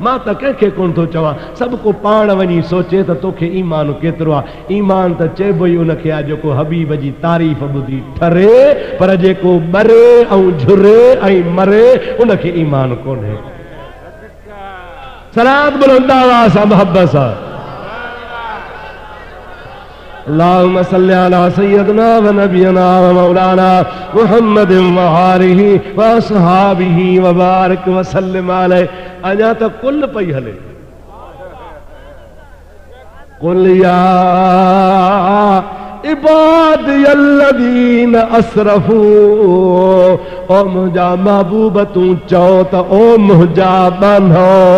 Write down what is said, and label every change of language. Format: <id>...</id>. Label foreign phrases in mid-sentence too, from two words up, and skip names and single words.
<sd>मां त कंहिंखे कोन थो चवां, सभु को पाण वञी सोचे त तोखे ईमान केतिरो आहे। ईमान त चइबो ई उनखे आहे जेको हबीब जी तारीफ़ ॿुधी ठरे, पर जेको मरे ऐं झुरे ऐं मरे उनखे ईमान कोन्हे।</sd> <ar>सलात बुलंद आवाज़ सां मोहब्बत सां اللهم صل على سيدنا ونبينا ومولانا محمد وآله وأصحابه وبارك وسلم عليه.</ar> <sd>अञा त कुल पई हले।</sd> <ar>قل يا عبادي الذين أسرفوا.</ar> <sd>ओ मुंहिंजा महबूब तूं चओ त ओ मुंहिंजा बंधो।</sd>